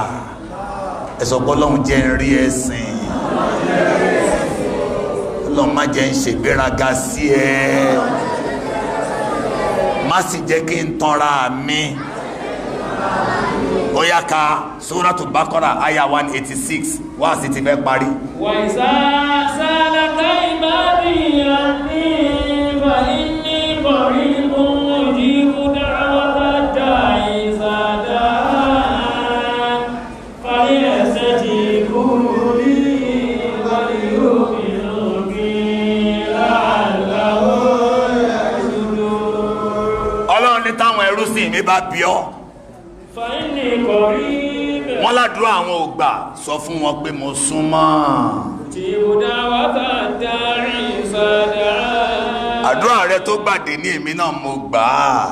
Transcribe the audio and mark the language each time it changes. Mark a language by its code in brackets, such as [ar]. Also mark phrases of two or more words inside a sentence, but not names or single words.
[yo] ẹ sọ pé Ọlọ́run jẹ́ ń rí ẹ̀sìn, Ọlọ́run má jẹ́ ń ṣègbéraga sí ẹ, má sì jẹ́ kí n tanra mi. ó yá ka Suratu Baqara aya 186 wá sí ti fẹ́ parí. [ar] وإذا سألك عبادي عني فإني قريب أجيب دعوة الداع إذا دعان فليستجيبوا لي وليؤمنوا بي لعلهم يرشدون. [yo] Ọlọ́run ní táwọn ẹrú sí mi bá bí ọ́, wọ́n ládùúrà àwọn ògbà, sọ fún wọn pé mo súnmọ́. àdúrà rẹ tó gbàdé ní èmi náà mo gbà á.